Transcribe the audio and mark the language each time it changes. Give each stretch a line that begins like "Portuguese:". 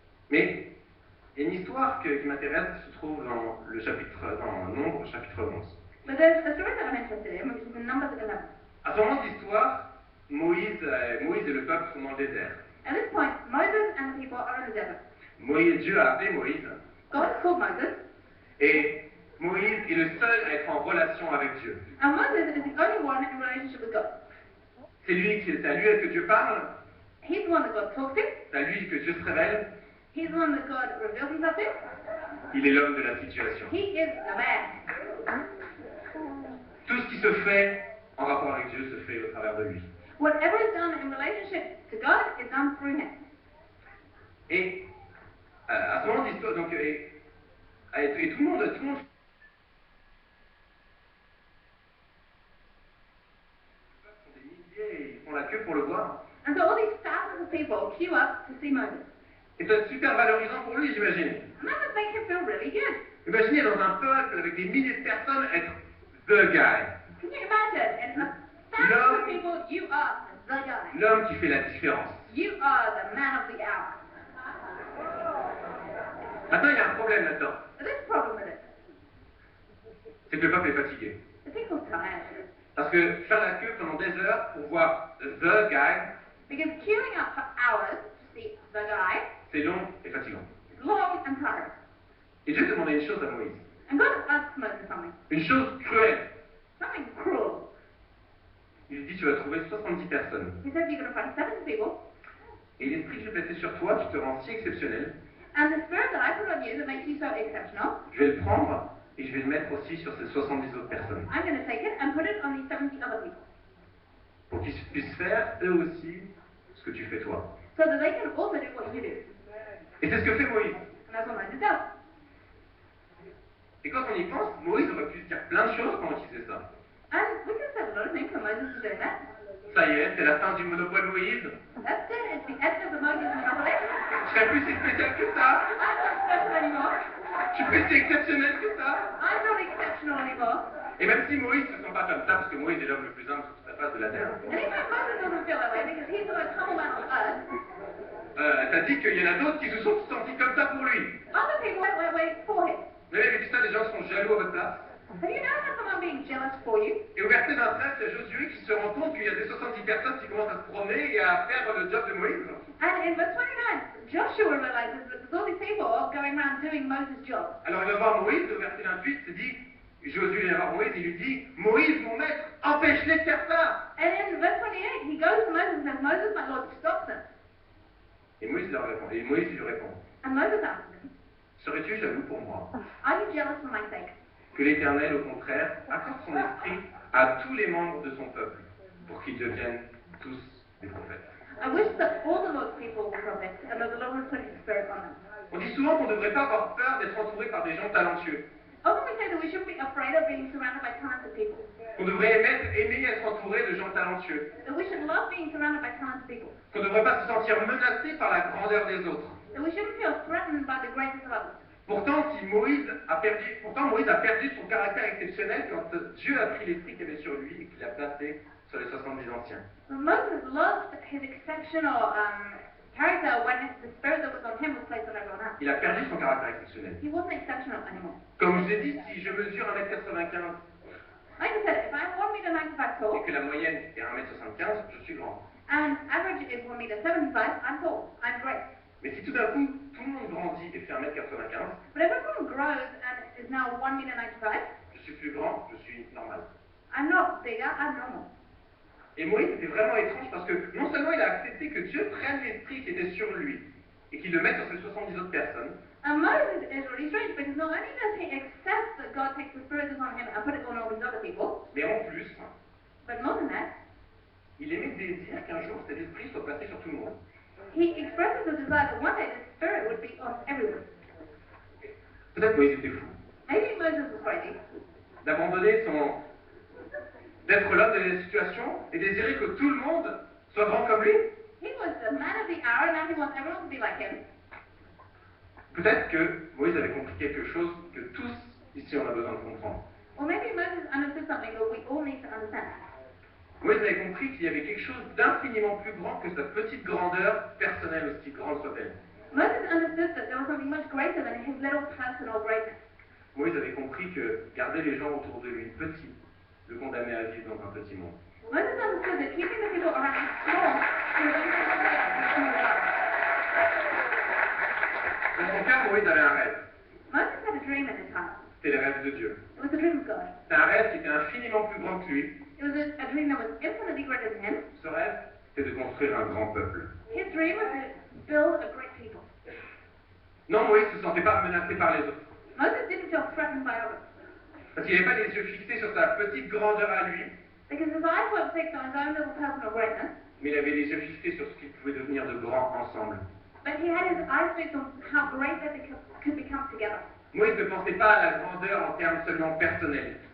French: Mais il y a une histoire qui m'intéresse qui se trouve dans le chapitre, dans Nombre, chapitre 11.
English: But there's a story that I'm interested in, which is in Numbers 11.
French: À ce moment de l'histoire, Moïse et le peuple sont dans le désert.
English: At this point, Moses and the people are in the desert.
French: Dieu a appelé Moïse,
English: God has called Moses,
French: et Moïse est le seul à être en relation avec Dieu.
English: and Moses is the only one in relationship with God.
French: C'est à lui que Dieu parle,
English: He's the one that God talks to.
French: c'est à lui que Dieu se révèle.
English: He's the one that God reveals himself to.
French: Il est l'homme de la situation.
English: He is the man.
French: Tout ce qui se fait en rapport avec Dieu se fait au travers de lui.
English: Whatever is done in relationship to God is done through him.
French: Et à ce moment de l'histoire, donc, et tout le monde, sont des milliers, ils font la queue pour le voir.
English: And so all these thousands of people queue up to see Moses.
French: Et c'est super valorisant pour lui, j'imagine.
English: And that must make him feel really good.
French: Imaginez dans un peuple avec des milliers de personnes être
English: the guy. Can you imagine? In a thousands of people, you are the guy.
French: L'homme qui fait la différence.
English: You are the man of the hour.
French: Maintenant, il y a un problème là-dedans.
English: But there's a problem with it.
French: C'est que le peuple est fatigué.
English: The people's tired.
French: Parce que faire la queue pendant des heures pour voir
English: the guy, Because queuing up for hours to see the guy
French: c'est long et fatigant.
English: is long and tired.
French: Et Dieu demandait une chose à Moïse.
English: And God asks Moses something.
French: Une chose cruelle.
English: Something cruel.
French: Il lui dit, tu vas trouver 70 personnes.
English: He said you're going to find 70 people.
French: Et l'esprit que j'ai placé sur toi, tu te rends si exceptionnel.
English: And the spirit that I put on you that makes you so exceptional,
French: Je vais le prendre et je vais le mettre aussi sur ces 70 autres personnes.
English: I'm going to take it and put it on these 70 other people.
French: Pour qu'ils puissent faire eux aussi ce que tu fais toi.
English: So that they can also do what you do.
French: Et c'est ce que fait Moïse.
English: And that's what Moses does.
French: Et quand on y pense, Moïse aurait pu se dire plein de choses pendant qu'il faisait ça.
English: And we can say a lot of things when Moses is doing that.
French: Ça y est, c'est la fin du monopole Moïse.
English: That's it. It's the end of the Moses monopoly.
French: Je serais plus si spécial que ça.
English: I'm not special anymore.
French: Je suis plus si exceptionnel que ça.
English: I'm not exceptional anymore.
French: Et même si Moïse ne se sent pas comme ça, parce que Moïse est l'homme le plus humble sur toute la face de la terre,
English: And even Moses doesn't feel that way because he's the most humble man on earth.
French: t'as dit qu'il y en a d'autres qui se sont sentis comme ça pour lui.
English: Other people went for him.
French: Vous avez vu ça, les gens sont jaloux à votre place.
English: Have you noticed someone being jealous for you?
French: Et au verset 29, il y a Josué qui se rend compte qu'il y a des 70 personnes qui commencent à se promener et à faire le job de Moïse.
English: And in verse 29, Joshua realizes that there's all these people going around doing Moses' job.
French: Alors il va voir Moïse, au verset 28, c'est dit, Josué vient voir Moïse, il lui dit, Moïse, mon maître, empêche-les de faire ça.
English: And in verse 28, he goes to Moses and says, Moses, my Lord, stop them.
French: Et Moïse lui répond,
English: And Moses asks him,
French: serais-tu jaloux pour moi?
English: are you jealous for my sake?
French: Que l'Éternel, au contraire, accorde son esprit à tous les membres de son peuple, pour qu'ils deviennent tous des prophètes.
English: I wish that all the Lord's people were prophets and that the Lord would put his spirit on them.
French: On dit souvent qu'on ne devrait pas avoir peur d'être entouré par des gens talentueux.
English: Often we say that we shouldn't be afraid of being surrounded by talented people.
French: Qu'on devrait aimer être entouré de gens talentueux.
English: That we should love being surrounded by talented people.
French: Qu'on ne devrait pas se sentir menacé par la grandeur des autres.
English: That we shouldn't feel threatened by the greatness of others.
French: Pourtant, Moïse a perdu son caractère exceptionnel quand Dieu a pris l'esprit qu'il avait sur lui et qu'il l'a placé sur les 70 anciens.
English: Moses lost his exceptional character when the spirit that was on him was placed on everyone else.
French: Il a perdu son caractère exceptionnel.
English: He wasn't exceptional anymore.
French: Comme je vous ai dit, si je mesure 1m95
English: Like I said, if I'm 1 meter 95 tall,
French: et que la moyenne est 1m75, je suis grand.
English: and average is 1 meter 75, I'm tall. I'm great.
French: Mais si tout d'un coup, tout le monde grandit et fait 1m95,
English: But if everyone grows and is now 1 meter 95,
French: je suis plus grand, je suis normal.
English: I'm not bigger, I'm normal.
French: Et Moïse, c'était vraiment étrange parce que non seulement il a accepté que Dieu prenne l'esprit qui était sur lui et qu'il le mette sur ces 70 autres personnes,
English: And Moses is really strange because not only does he accept that God takes the spirit that's on him and put it on all these other people,
French: mais en plus,
English: but more than that,
French: il aimait désir qu'un jour cet esprit soit placé sur tout le monde.
English: he expresses a desire that one day the spirit would be on everyone.
French: Peut-être Moïse était fou.
English: Maybe Moses was crazy.
French: D'être l'homme des situations et désirer que tout le monde soit grand comme lui.
English: He was the man of the hour and now he wants everyone to be like him.
French: Peut-être que Moïse avait compris quelque chose que tous ici on a besoin de comprendre.
English: Or maybe Moses understood something that we all need to understand.
French: Moïse avait compris qu'il y avait quelque chose d'infiniment plus grand que sa petite grandeur personnelle, aussi grande soit-elle.
English: Moses understood that there was something much greater than his little personal greatness.
French: Moïse avait compris que garder les gens autour de lui petits le condamnait à vivre dans un petit monde.
English: Moses understood that keeping the people around him small was
French: Dans son cœur, Moïse avait un rêve.
English: Moses had a dream in his heart.
French: C'était le rêve de Dieu.
English: It was a dream of God.
French: C'était un rêve qui était infiniment plus grand que lui.
English: It was a dream that was infinitely greater than him.
French: Ce rêve, c'était de construire un grand peuple.
English: His dream was to build a great people.
French: Non, Moïse ne se sentait pas menacé par les autres.
English: Moses didn't feel threatened by others.
French: Parce qu'il n'avait pas les yeux fixés sur sa petite grandeur à lui,
English: Because his eyes weren't fixed on his own little personal greatness,
French: mais il avait les yeux fixés sur ce qu'ils pouvaient devenir de grands ensemble.
English: but he had his eyes fixed on how great they could become together.
French: Moïse ne pensait pas à la grandeur en termes seulement personnels.